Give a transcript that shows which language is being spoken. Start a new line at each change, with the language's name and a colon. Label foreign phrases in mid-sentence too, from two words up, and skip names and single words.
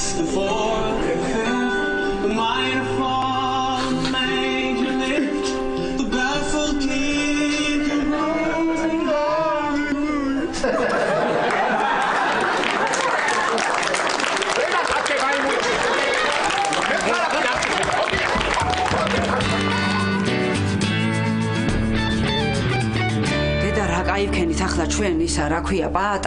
English: the fourth, the fifth, the minor fall, the major lift, the baffled king, the rolling hallelujah.
Georgian: აიქენით ახლა ჩვენ ისა რა ქვია პაატა